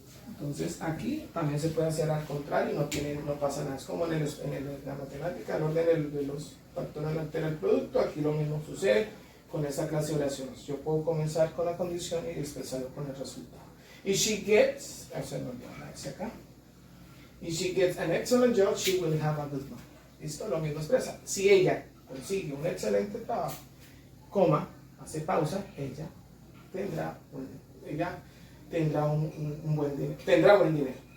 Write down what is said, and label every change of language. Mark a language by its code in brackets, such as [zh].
[es] Entonces aquí también se puede hacer al contrario, no pasa nada. Es como en la matemática, el orden de los factores no altera el producto. Aquí lo mismo sucede con esa clase de oraciones. Yo puedo comenzar con la condición y expresarlo con el resultado. [en] If she gets, [es] acá. [en] If she gets an excellent job, she will have a good one. [es] Listo, lo mismo expresa. Si ella consigue un excelente trabajo, coma, hace pausa, ella tendrá un buen dinero. Tendrá buen dinero.